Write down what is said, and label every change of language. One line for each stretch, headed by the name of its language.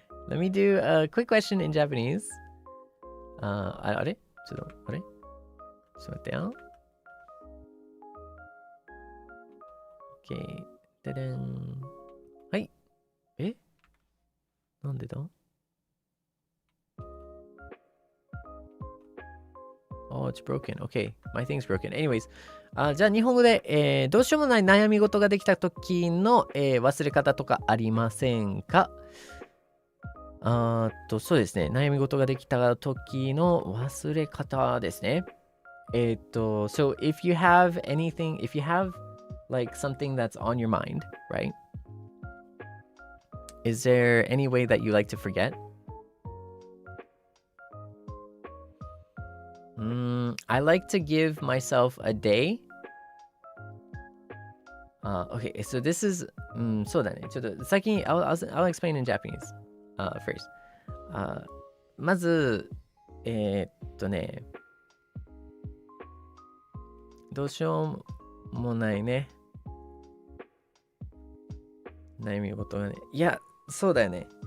English: Let me do a quick question in Japanese.
Japanese: あれちょっと待ってよ。 Okay. ででん。はい。なんでだ？
English: Oh, it's broken. Okay. My thing's broken. Anyways.
Japanese: じゃあ日本語で、どうしようもない悩み事ができた時の、忘れ方とかありませんか？そうですね。悩み事ができた時の忘れ方ですね。
English: So if you have anything, if you have like something that's on your mind, right? Is there any way that you like to forget? I like to give myself a day. Okay, so this is
Japanese: そうだね。ちょっと先に
English: I'll explain in Japanese first.
Japanese: まずどうしようもないね。悩み事がね。いや、そうだよね。